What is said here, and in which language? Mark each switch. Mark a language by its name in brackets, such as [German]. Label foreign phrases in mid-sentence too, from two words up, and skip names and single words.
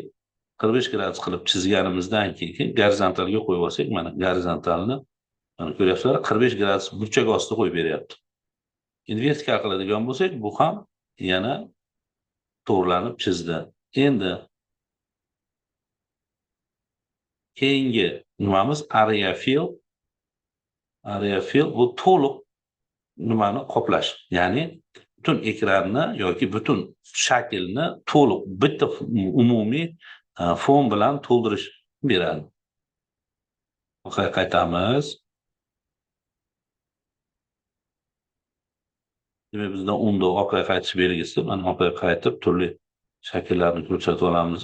[Uzbek] 45 gradus qilib chizganimizdan keyin gorizontalga qo'yib olsak, mana gorizontalni mana ko'ryapsizlar, 45 gradus burchak ostida qo'yib beryapti. Endi vertikal qiladigan bo'lsak, bu ham yana to'g'rilanib chizdi. Endi keyingi nimamiz [English] area fill. Area fill [Uzbek] bu to'liq nimani qoplash, ya'ni butun ekranni yoki butun shaklni to'liq bitta umumiy fon bilan to'ldirish beradi. Qaytamiz. Demak, bizda unda orqaga qaytish belgisi, mana orqaga qaytib turli shakllarni ko'rsatib olamiz.